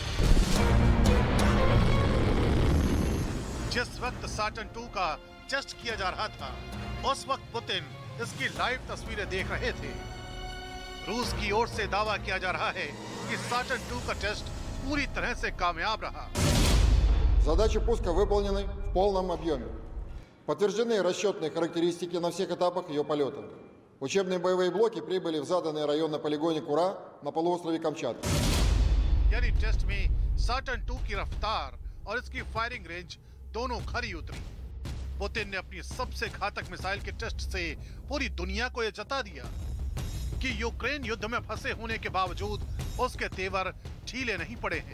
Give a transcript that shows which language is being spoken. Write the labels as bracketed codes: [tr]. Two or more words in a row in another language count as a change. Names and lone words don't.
[hi] जिस वक्त सैटर्न II का टेस्ट किया जा रहा था, उस वक्त पुतिन इसकी लाइव तस्वीरें देख रहे थे। रूस की ओर से दावा किया जा रहा है कि सैटर्न II का टेस्ट पूरी तरह से कामयाब रहा। [ru] Задачи пуска выполнены в полном объеме. Подтверждены расчетные характеристики на всех этапах ее полета. Учебные боевые блоки прибыли в заданный район на полигоне Кура на полуострове Камчатка. [hi] यानी टेस्ट में सैटर्न II की रफ्तार और इसकी फायरिंग रेंज दोनों खरी उतरी। पुतिन ने अपनी सबसे घातक मिसाइल के टेस्ट से पूरी दुनिया को यह जता दिया कि यूक्रेन युद्ध में फंसे होने के बावजूद उसके तेवर ढीले नहीं पड़े हैं।